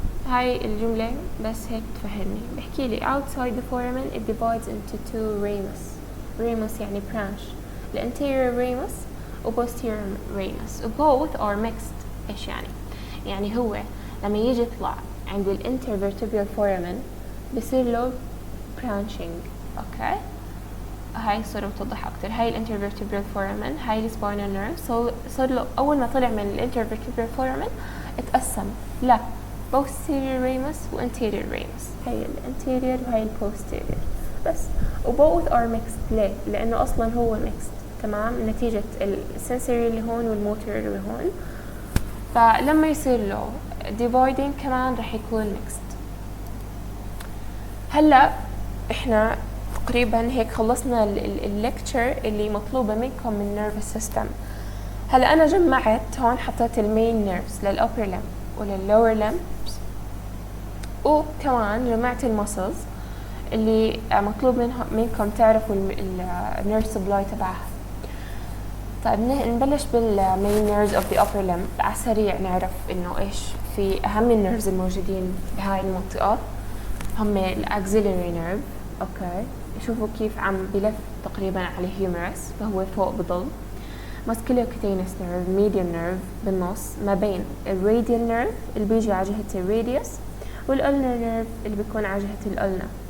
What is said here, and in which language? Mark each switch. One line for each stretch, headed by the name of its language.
Arabic: هاي الجملة بس هيك تفهمني. بحكي لي
English: outside the foramen it divides into two ramus
Arabic: يعني
English: branch. the anterior ramus و posterior ramus both are mixed.
Arabic: ايش يعني؟ يعني هو لما يجي يطلع عند ال intervertebral foramen بصير له branching. اوكي هاي الصورة بتوضح أكتر. هاي ال intervertebral foramen، هاي ال spinal nerve. صار له أول ما طلع من ال intervertebral foramen اتقسم لا posterior ramus و anterior ramus. هاي ال anterior وهاي ال posterior بس.
English: و both are mixed.
Arabic: ليه؟ لأنه أصلا هو mixed. تمام، نتيجة ال sensory اللي هون والmotor اللي هون. فلما يصير له dividing كمان رح يكون mixed. هلا احنا تقريبا هيك خلصنا الليكتشر اللي مطلوبة منكم من nervous system. هلا انا جمعت هون، حطيت المين nerves للupper limb وللlower limbs، وكمان جمعت المسلز اللي مطلوب منكم تعرفوا النيرف سبلاي تبعها. طيب نبلش بالمين nerves of the upper limb. على السريع نعرف انه ايش في اهم النيرفز الموجودين بهاي المنطقة. هم الاكسيلري نيرف. اوكي شوفوا كيف عم بلف تقريبا على الهيومرس، فهو فوق بضل. musculocutaneous nerve medial nerve بالنص ما بين الراديال نيرف اللي بيجي على جهة الراديوس والulnar نيرف اللي بيكون على جهة الألنا.